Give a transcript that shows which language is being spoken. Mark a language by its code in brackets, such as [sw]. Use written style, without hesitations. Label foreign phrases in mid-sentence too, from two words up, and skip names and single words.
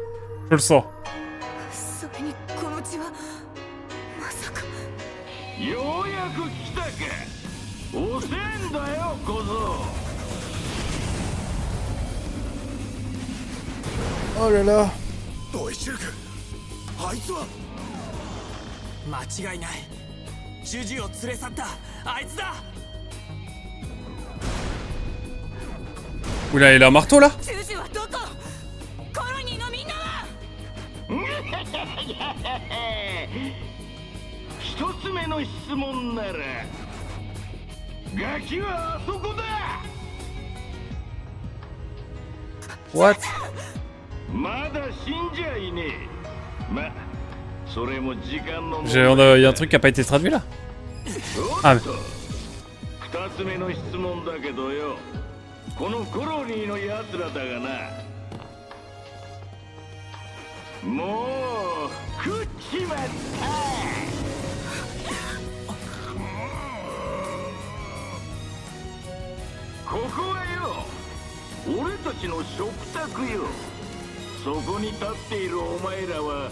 [fr] Je le sens. Oh là là. [ja] 間違いないジュジュを連れ去ったあいつだ [fr] Oula, il a un marteau là? [ja] ジュジュはどこコロニーのみんなは一つ目の質問ならガキはあそこだ What? まだ死んじゃいねえまそれも時間の [fr] Il y a un truc qui a pas été traduit là? Ah mais... [ja] 二つ目の質問だけどよこのコロニーのやつらだがなもう食っちまったここはよ俺たちの食卓よそこに立っているお前らは